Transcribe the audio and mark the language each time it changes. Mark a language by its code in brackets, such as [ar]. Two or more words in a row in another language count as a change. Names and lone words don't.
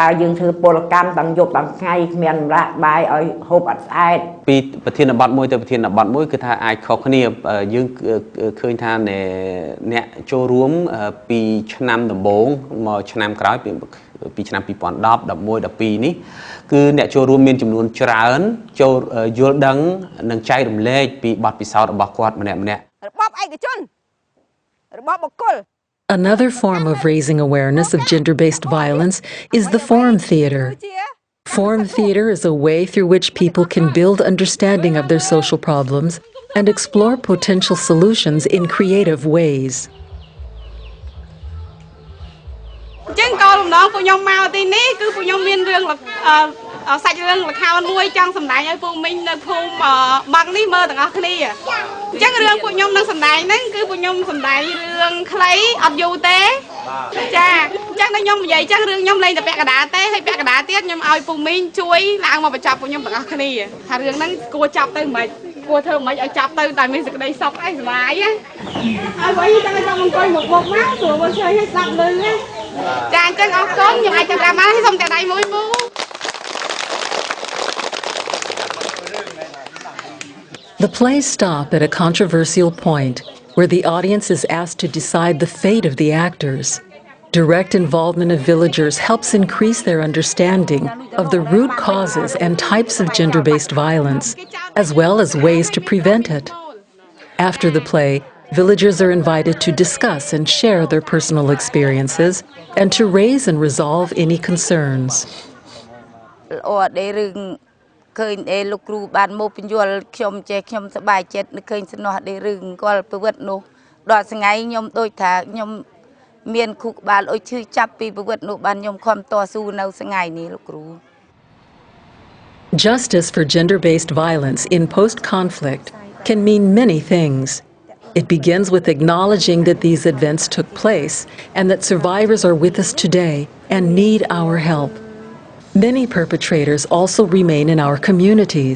[km] យើងធ្វើពលកម្មទាំងយប់ទាំងថ្ងៃគ្មានម្លាក់បាយឲ្យហូបអត់ស្អែតពីប្រធានបទមួយទៅប្រធានបទមួយគឺថាអាចខុសគ្នាយើងឃើញថាអ្នកចូលរួមពីឆ្នាំដំបូងមកឆ្នាំក្រោយពីឆ្នាំ2010 11 12នេះគឺអ្នកចូលរួមមានចំនួនច្រើនចូលយល់ដឹងនិងចែករំលែកពីបទពិសោធន៍របស់គាត់ម្នាក់ៗរបបឯកជនរបបបុគ្គល [en] Another form of raising awareness of gender-based violence is the forum theater. Form theater is a way through which people can build understanding of their social problems and explore potential solutions in creative ways. [km] ចឹងក៏លំដងពួកខ្ញុំមកទីនេះគឺពួកខ្ញុំមានរឿងសាច់រឿងល្ខោនមួយចង់សម្ដែងឲ្យពួកមីងនៅភូមិបឹងនេះមើលទាំងអស់ គ្នាអញ្ចឹងរឿងពួកខ្ញុំនឹងសម្ដែងហ្នឹងគឺពួកខ្ញុំសម្ដែងរឿងខ្លីអត់យូរទេចាអញ្ចឹងដល់ខ្ញុំនិយាយអញ្ចឹងរឿងខ្ញុំលេងតែពាក់កណ្ដាលទេហើយពាក់កណ្ដាលទៀតខ្ញុំឲ្យពួកមីងជួយឡើងមកបញ្ចប់ពួកខ្ញុំទាំងអស់គ្នាថារឿងហ្នឹងគួរចាប់ទៅមិនគួរធ្វើមិនឲ្យចាប់ទៅតែមានសេចក្តីសុខអីសុបាយណាហើយវិញតែខ្ញុំអង្គុយមកបុកមកស្រួលមកឆ្លើយឲ្យស្ដាប់លឺណាចាអញ្ចឹងអរគុណខ្ញុំអាចចាប់តាមហើយសូមតែដៃមួយពូ [en] The plays stop at a controversial point where the audience is asked to decide the fate of the actors. Direct involvement of villagers helps increase their understanding of the root causes and types of gender-based violence, as well as ways to prevent it. After the play, villagers are invited to discuss and share their personal experiences and to raise and resolve any concerns. [km] ឃើញអេលោកគ្រូបានមកពន្យល់ខ្ញុំចេះខ្ញុំសប្បាយចិត្តនឹកឃើញសំណោះដេរឿងគាត់ប្រវត្តិនោះដល់ថ្ងៃខ្ញុំដូចថាខ្ញុំមានគូក្បាលអុយឈឺចាប់ពីប្រវត្តិនោះបានខ្ញុំខំតស៊ូនៅថ្ងៃនេះលោកគ្រូ [en] Justice for gender-based violence in post-conflict can mean many things. It begins with acknowledging that these events took place and that survivors are with us today and need our help. Many perpetrators also remain in our communities.